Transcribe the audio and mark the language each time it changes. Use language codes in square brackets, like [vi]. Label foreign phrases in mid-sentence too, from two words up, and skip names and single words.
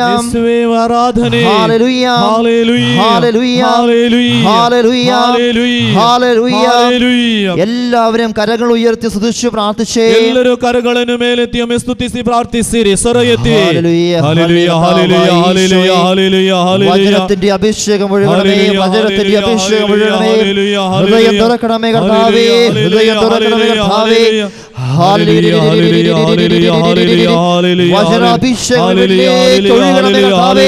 [ml] യേശുവേ ആരാധನೆ, ഹല്ലേലൂയ, ഹല്ലേലൂയ, ഹല്ലേലൂയ, ഹല്ലേലൂയ, ഹല്ലേലൂയ, ഹല്ലേലൂയ, ഹല്ലേലൂയ. എല്ലാവരും കരങ്ങൾ ഉയർത്തി സ്തുതിച്ചു പ്രാർത്ഥിച്ചേ. [kn] ಎಲ್ಲರೂ ಕರಗಳನ್ನು ಮೇಲೆತ್ತಿ ಒಮ್ಮೆ ಸ್ತುತಿಸಿ ಪ್ರಾರ್ಥಿಸಿರಿ. ಸ್ವರ ಎತ್ತಿ [ml] ഹല്ലേലൂയ, ഹല്ലേലൂയ, ഹല്ലേലൂയ, ഹല്ലേലൂയ, ഹല്ലേലൂയ, ഹല്ലേലൂയ. വചനത്തിന്റെ അഭിഷേകം ഒഴുകണമേ, വചനത്തിന്റെ അഭിഷേകം ഒഴുകണമേ. ഹൃദയം തുറക്കണമേ കർത്താവേ, ഹൃദയം തുറക്കണമേ കർത്താവേ. ഹല്ലേലൂയ, ഹല്ലേലൂയ, ഹല്ലേലൂയ, ഹല്ലേലൂയ, ഹല്ലേലൂയ. വചനാഭിഷേകം ഒഴുകണമേ കർത്താവേ.